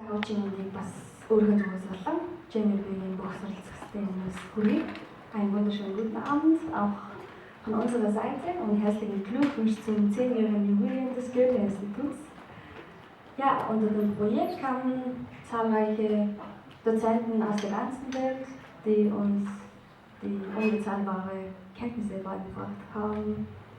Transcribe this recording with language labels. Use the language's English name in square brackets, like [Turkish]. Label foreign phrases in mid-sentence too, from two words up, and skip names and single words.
[Mongolian] Jamie-ийг бас өөрийнхөө зүгээс болон Jamie-ийн бүх суралцахтай юмс хүргэе. [German] Einen wunderschönen guten Abend auch von unserer Seite und herzlichen Glückwunsch zum 10-jährigen Jubiläum des Goethe-Instituts. Ja, unter dem Projekt kamen zahlreiche Dozenten aus der ganzen Welt, die uns die unbezahlbare Kenntnisse beigebracht haben.